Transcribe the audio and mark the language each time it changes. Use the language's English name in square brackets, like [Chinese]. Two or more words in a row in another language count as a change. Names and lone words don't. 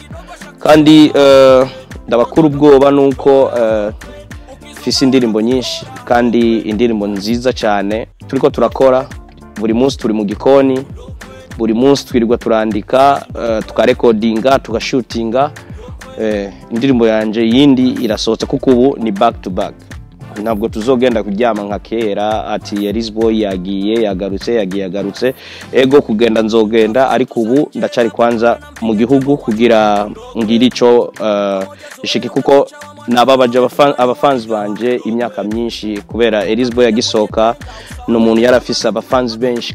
[Rundi] Kandi ndabakuru ubwoba nuko fisi indirimbo nyinshi kandi indirimbo nziza cyane turiko turakora. Buri munsi turi mu gikoni, buri munsi twirirwa turandika, tukarecordinga, tugashootinga. Indirimbo yanje yindi irasohotse kuko ubu ni [English] back to back. [Rundi] Ntabwo tuzogenda kuryama nka kera ati Erisboy yagiye yagarutse. Ego kugenda nzogenda, ariko ubu ndacari kwanza mu gihugu kugira ngira ico ishiki, kuko nababaje abafans banje imyaka myinshi, kubera Erisboy yagisoka n'umuntu yarafise abafans benshi.